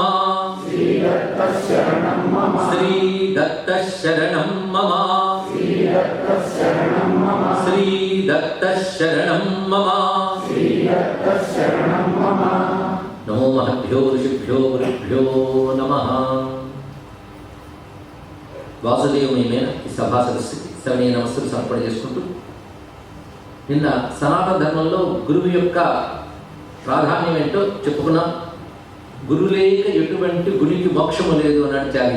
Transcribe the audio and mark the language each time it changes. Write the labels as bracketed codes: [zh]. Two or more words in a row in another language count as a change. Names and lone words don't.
[sa] श्रीदत्त शरणं मम। श्रीदत्त शरणं मम। नमो महद्भ्यो ऋषिभ्यो गुरुभ्यो नमः। [te] వాసుదేవమయమైన ఈ సభా సదస్సుకి సవినయ నమస్సులు సమర్పణ చేసుకుంటూ, నిన్న సనాతన ధర్మంలో గురువు యొక్క ప్రాధాన్యం ఏంటో చెప్పుకున్నాం. గురువు లేక ఎటువంటి గురికి మోక్షము లేదు అన్నాడు చార్య.